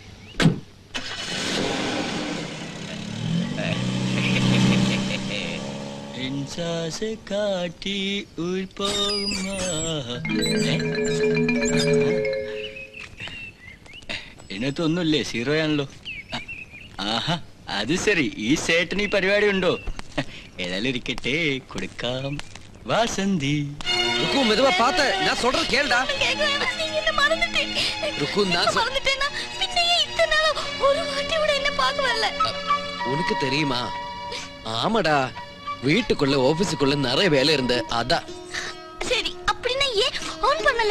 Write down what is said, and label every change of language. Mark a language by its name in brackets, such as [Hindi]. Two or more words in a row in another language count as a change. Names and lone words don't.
[Malayalam] കാട്ടി ഇതിനകത്തൊന്നുമില്ലേ? സീറോ ആണല്ലോ. ആഹാ, അത് ശരി. ഈ സേട്ടിന് ഈ പരിപാടി ഉണ്ടോ? ഏതായാലും ഇരിക്കട്ടെ, കൊടുക്കാം. വാസന്തി [Tamil] உனக்கு தெரியுமா? ஆமாடா, வீட்டுக்குள்ள ஆபீஸுக்குள்ள நிறைய வேலை இருந்து அதான். சரி, அப்படினா ஏன் ஃபோன் பண்ணல?